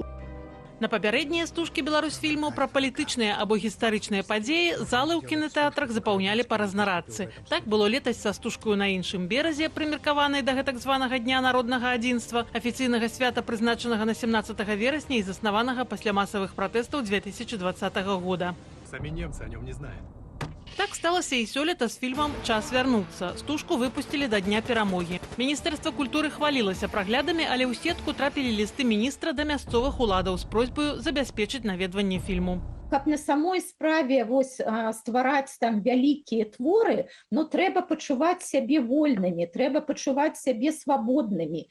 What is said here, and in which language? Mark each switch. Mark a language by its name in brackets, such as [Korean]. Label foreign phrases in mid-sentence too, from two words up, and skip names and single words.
[Belarusian] На папярэднія стужкі Беларусьфільму пра палітычныя або гістарычныя падзеі залы ў кінатэатрах запаўнялі па разнарадцы. Так было летась са стужкаю на іншым беразе, прымеркаванай да гэтак званага Дня народнага адзінства, афіцыйнага свята, прызначанага на 17 верасня і заснаванага пасля масавых пратэстаў 2020 года. [Russian] Сами немцы о нем не знают. [Belarusian] Так сталася і сёлета з фільмам «Час вярнуцца». Стужку выпусцілі да Дня перамогі. Міністэрства культуры хвалілася праглядамі, але ў сетку трапілі лісты міністра да мясцовых уладаў з просьбаю забяспечыць наведванне фільму. Каб на самой справе ствараць там вялікія творы, но трэба пачуваць сябе вольнымі, трэба пачуваць сябе свабоднымі.